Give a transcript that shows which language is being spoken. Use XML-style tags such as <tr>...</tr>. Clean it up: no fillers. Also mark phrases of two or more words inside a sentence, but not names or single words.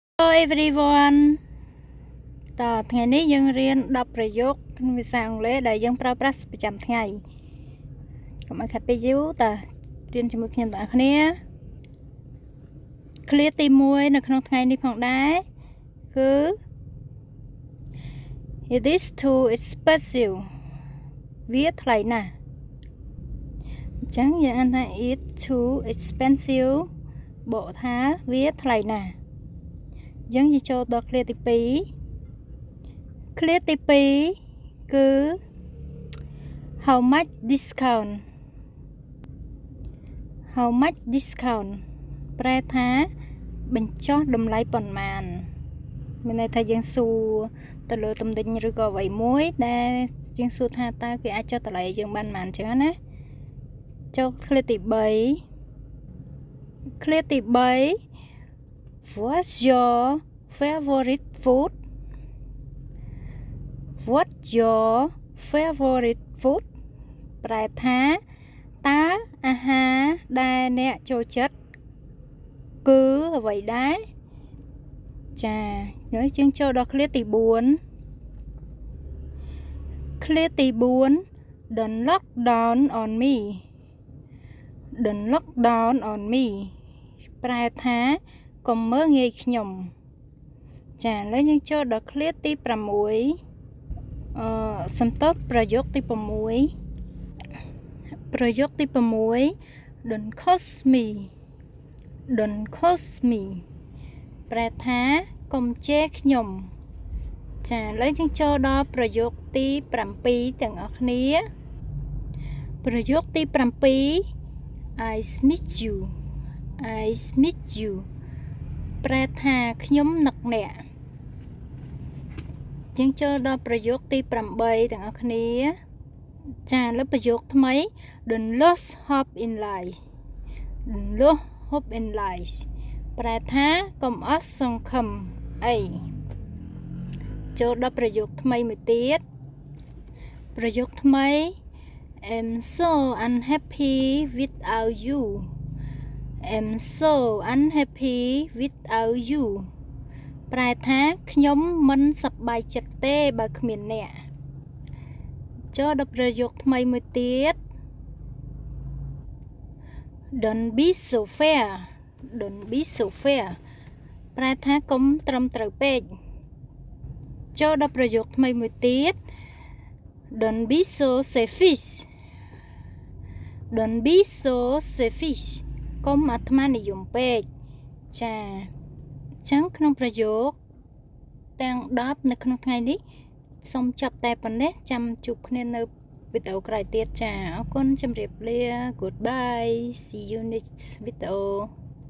<km>everyone តើថ្ងៃនេះយើងរៀន10ប្រយោគក្នុងភាសាអង់គ្លេសដែលយើងប្រើប្រាស់ប្រចាំថ្ងៃកុំឲ្យខាត់ពេកយូរតើរៀនជាមួយខ្ញុំបងប្អូនគ្នាឃ្លាទី1នៅក្នុងថ្ងៃនេះផងដែរគឺ</km> <en>It is too expensive</en> <km>វាថ្លៃណាស់អញ្ចឹងយើងអានថា</km> <en>it too expensive</en> <km>បកថាវាថ្លៃណាស់អញ្ចឹងយើងចូលដល់ឃ្លាទី2ឃ្លាទី2គឺ</km> <en>how much discount</en> <km>ប្រែថាបញ្ចុះតម្លៃប៉ុន្មានមានន័យថាយើងសួរទៅលើទំនិញឬក៏អ្វីមួយដែលយើងសួរថាតើគេអាចចុះតម្លៃយើងបានប៉ុន្មានអញ្ចឹងណាចូលឃ្លាទី3</km> <en>What's your favorite food</en> <km>ប្រែថាតើអាហារដែលអ្នកចូលចិត្តគឺអ្វីដែរចាហើយយើងចូលដល់ឃ្លាទី4</km> <en>Don't lock down on me</en> <km>ប្រែថាកុំមើលងាយខ្ញុំចាឥឡូវយើងចូលដល់ឃ្លាទី6 សំដៅប្រយោគទី6</km> <en>Don't cost me</en> <km>ប្រែថាកុំជេរខ្ញុំចាឥឡូវយើងចូលដល់ប្រយោគទី7ទាំងអស់គ្នាប្រយោគទី7</km> <en>I miss</en> <km>you ប្រែថាខ្ញុំនឹកអ្នកយើងចូលដល់ប្រយោគទី8ទាំងអស់គ្នាចាឥឡូវប្រយោគថ្មី</km> <en>Don't lose hope in life</en> <km>ប្រែថាកុំអស់សង្ឃឹមអីចូលដល់ប្រយោគថ្មីមួយទៀតប្រយោគថ្មី</km> <en>I'm so unhappy without you</en> <km>ប្រែថាខ្ញុំមិនសប្បាយចិត្តទេបើគ្មានអ្នកចូលដល់ប្រយោគថ្មីមួយទៀត</km> <en>Don't be so fair</en> <km>ប្រែថាកុំត្រឹមត្រូវពេកចូលដល់ប្រយោគថ្មីមួយទៀត</km> <en>Don't be so selfish</en> <km>កុំអាត្មានិយមពេកចាអញ្ចឹងក្នុងប្រយោគទាំង10នៅក្នុងថ្ងៃនេះសូមចាប់តែប៉ុណ្ណេះចាំជួបគ្នានៅវីដេអូក្រោយទៀតចាអរគុណជម្រាបលា</km> <en>Goodbye see you next video</en>